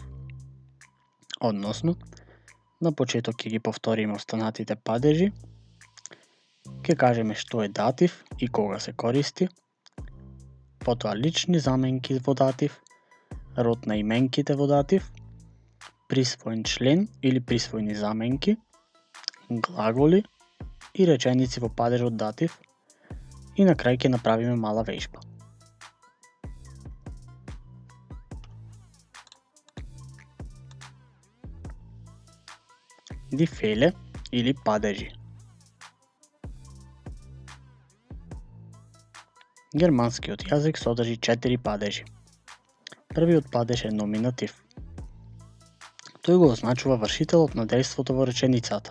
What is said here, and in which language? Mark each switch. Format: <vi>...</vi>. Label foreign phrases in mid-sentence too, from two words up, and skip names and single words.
<mk>Односно, на почеток ќе ги повториме останатите падежи, ќе кажеме што е датив и кога се користи, потоа лични заменки во датив, род на именките во датив, присвоен член или присвоени заменки, глаголи и реченици во падежот датив и на крај ќе направиме мала веžба.</mk> <de>Die Fälle</de> <mk>или падежи. Германскиот јазик содржи 4 падежи. Првиот падеж е номинатив. Тој го означува вршителот на дејството во реченицата.</mk>